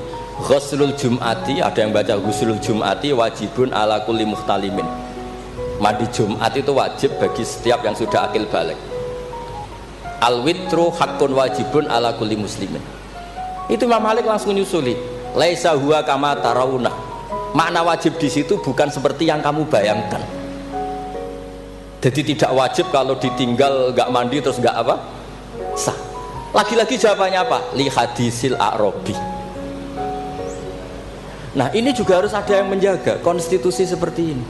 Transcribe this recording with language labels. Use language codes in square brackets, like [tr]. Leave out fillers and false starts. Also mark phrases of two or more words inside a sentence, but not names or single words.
[ar] Ghuslul Jum'ati, [id] ada yang baca [ar] Ghuslul Jum'ati wajibun ala kulli muhtalimin. [id] Mandi Jumat itu wajib bagi setiap yang sudah akil balik. [ar] Al-witru hakun wajibun ala kulli muslimin. [id] Itu Imam Malik langsung nyusuli. [ar] Laisa huwa kama tarawuna. [id] Makna wajib di situ bukan seperti yang kamu bayangkan. Jadi tidak wajib kalau ditinggal nggak mandi terus nggak apa? Sah. Lagi-lagi jawabannya apa? [ar] Li hadisil a'rabi. [id] Nah, ini juga harus ada yang menjaga konstitusi seperti ini.